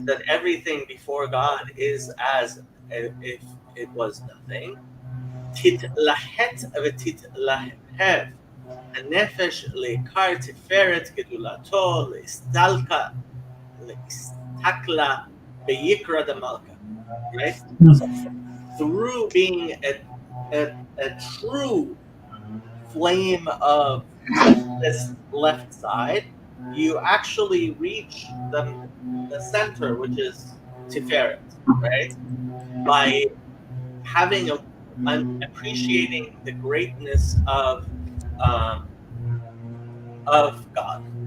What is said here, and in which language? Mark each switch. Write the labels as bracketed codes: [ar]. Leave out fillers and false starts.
[en] That everything before God is as if it was nothing. [he] תתלהט ותתלהב הנפש לעיקר תפארת גדולתו, להסתכלה ביקרא דמלכה, right? [en] So, through being a true flame of this left side, you actually reach the center, which is Tiferet, right? By having appreciating the greatness of God.